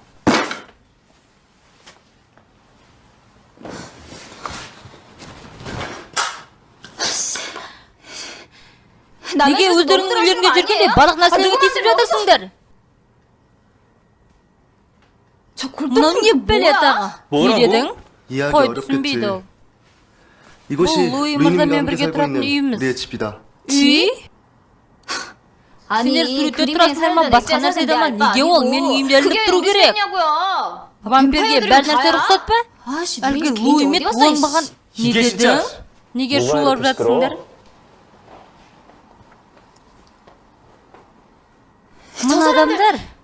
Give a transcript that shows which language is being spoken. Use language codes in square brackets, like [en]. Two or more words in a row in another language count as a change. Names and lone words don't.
[kk] Неге өздеріңнің үйлеріңде жүргенде барлық нәрселерге тиісіп жатырсыңдар? Мынау не бәле тағы? Не дедің? [ko] 이해하기 [kk] Қой, [ko] 어렵겠지. [kk] түсінбейді ол. [ko] 이곳이 [kk] бұл 루이 [ko] 루이님과 [kk] мырзамен [ko] 함께 [kk] бірге [ko] 살고 [kk] тұратын [ko] 있는 [kk] үйіміз. [ko] 우리의 집이다. [kk] Үй? Сендер суретте тұрасыңдар ма, басқа нәрседе ма? Неге ол менің үйімде ілініп тұру керек? Вампирге бәр нәрсе рұқсат па? Әлгі Луи мет оңбаған. Не дедің? Неге шулап жатсыңдар? Мына адамдар?